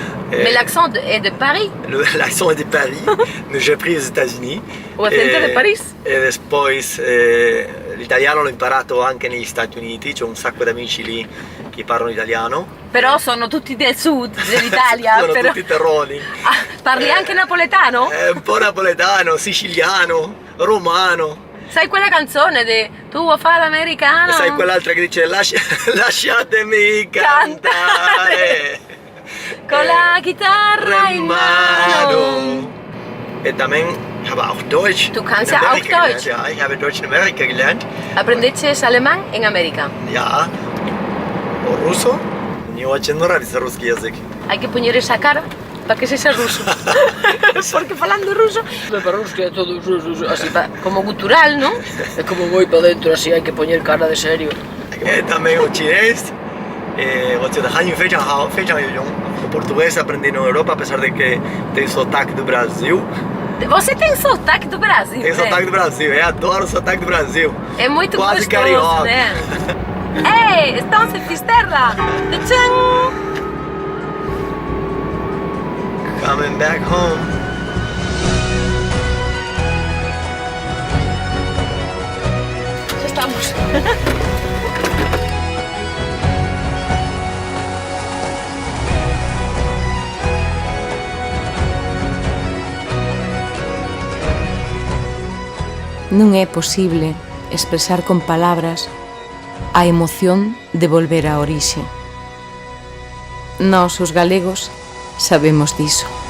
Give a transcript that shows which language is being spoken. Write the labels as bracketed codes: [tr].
[fr] Mais l'accent est de Paris. L'accent est de Paris, mais j'ai appris aux États-Unis. [gl] O accento de Paris. E despois [it] l'italiano l'ho imparato anche negli Stati Uniti, c'ho un sacco di amici lì che parlano italiano. Però sono tutti del sud dell'Italia. Sono tutti terroni. Parli anche napoletano? Un po' napoletano, siciliano, romano. Sai quella canzone di Tu vuoi fare l'americano? Sai quell'altra che dice lasciatemi cantare con la chitarra in mano. [es] E también [de] ich habe auch Deutsch. Du kannst ja auch Deutsch. Ja, ich habe Deutsch in Amerika gelernt. [gl] Aprendeches alemán en América. [de] Ja. [gl] O ruso. [ru] Мне очень нравится русский язык. [gl] Hay que poner esa cara para que sexa ruso. Porque falando ruso, para ruso é todo así como gutural, non? É como moi para dentro, así hai que poñer cara de serio. Tamén o chinés, [zh] 我觉得汉语非常好，非常有用。 [pt] O português aprendi na Europa, apesar de que tem sotaque do Brasil. Você tem sotaque do Brasil? Tem sotaque do Brasil, eu adoro o sotaque do Brasil. É muito quase gostoso, carioca, né? Ei, estamos em Fisterra! Tchau! [en] Coming back home. [pt] Já estamos. [gl] Non é posible expresar con palabras a emoción de volver á orixe. Nós, os galegos, sabemos diso.